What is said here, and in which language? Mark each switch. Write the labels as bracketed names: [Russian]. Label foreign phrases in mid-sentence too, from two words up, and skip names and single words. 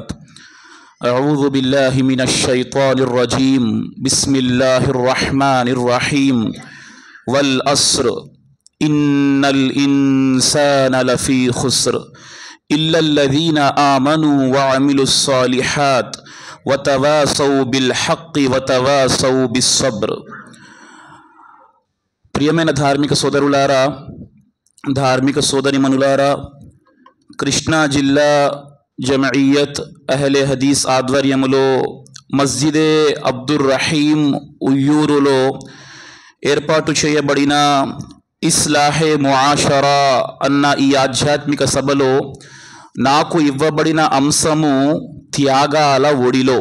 [Arabic] أعوذ بالله من الشيطان الرجيم، بسم الله الرحمن الرحيم. والعصر إن الإنسان لفي خسر إلا الذين آمنوا وعملوا الصالحات وتواصوا بالحق وتواصوا بالصبر. [Telugu] ప్రియమైన ధార్మిక సోదరులారా, ధార్మిక సోదరిమణులారా, కృష్ణా జిల్లా జమయియత్ అహ్లే హదీస్ ఆధ్వర్యములో మస్జిదే అబ్దుర్ రహీం ఉయ్యూరులో ఏర్పాటు చేయబడిన ఇస్లాహే ముఆషరా అన్న ఈ ఆధ్యాత్మిక సభలో నాకు ఇవ్వబడిన అంశము త్యాగాల ఒడిలో.